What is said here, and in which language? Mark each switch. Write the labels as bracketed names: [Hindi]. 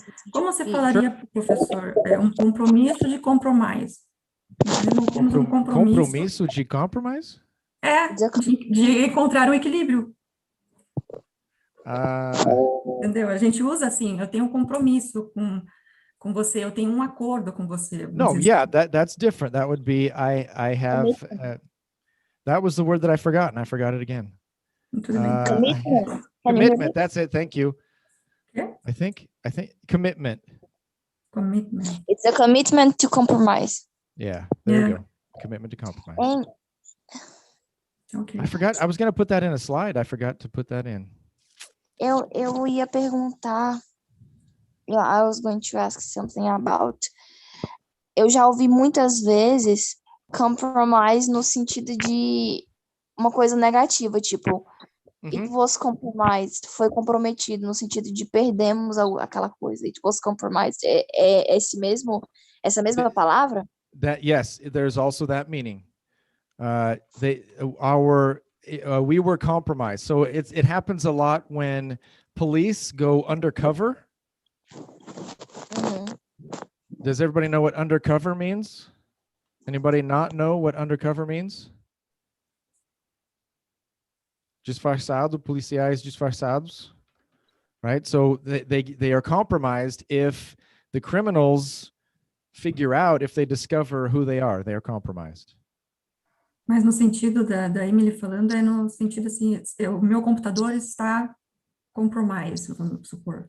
[Portuguese] Como você falaria, professor? É um compromisso de compromise. Nós temos um compromisso. Compromisso de compromise? De encontrar um equilíbrio. Ah, Entendeu? A gente usa assim, eu tenho um compromisso com você, eu tenho um acordo com você. [English] no, yeah, that's different. That would be I have that was the word that I forgot, and I forgot it again. [Portuguese] Tudo bem. [English] Commitment. Commitment. That's it. Thank you. Okay. I think commitment. Commitment. It's a commitment to compromise. Yeah, there you Yeah. go. Commitment to compromise. And Okay. I forgot. I was going to put that in a slide. I forgot to put that in. [Portuguese] eu ia perguntar. [English] I was going to ask something about. [Portuguese] Eu já ouvi muitas vezes compromise no sentido de uma coisa negativa, tipo, [English] it was compromised, [Portuguese] foi comprometido, no sentido de perdemos aquela coisa. [English] It was compromised. [Portuguese] É essa mesma palavra? [English] That yes, there's also that meaning. We were compromised. So it happens a lot when police go undercover. Does everybody know what undercover means? Anybody not know what undercover means? [Portuguese] Disfarçado, policiais disfarçados, right? [English] So they are compromised if the criminals figure out, if they discover who they are compromised. [Portuguese] Mas no sentido da Emily falando, é no sentido assim, o meu computador está compromised, vamos supor.